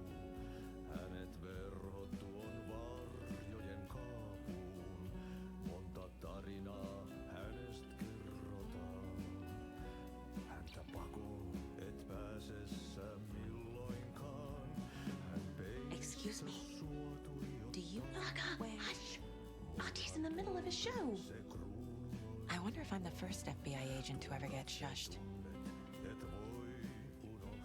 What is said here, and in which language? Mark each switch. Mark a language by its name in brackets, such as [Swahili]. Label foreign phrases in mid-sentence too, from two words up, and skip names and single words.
[Finnish] Hänet verhot tuon varjojen kaapuun. Monta tarinaa hänestä kerrotaan. Häntä pakoon et pääse sä milloinkaan. Hän [English] Excuse me. [Finnish] peilissä sua [English] Do you know Wait. Hush! Auntie in the middle of a show. I wonder if I'm the first FBI agent to ever get shushed. [Finnish] et voi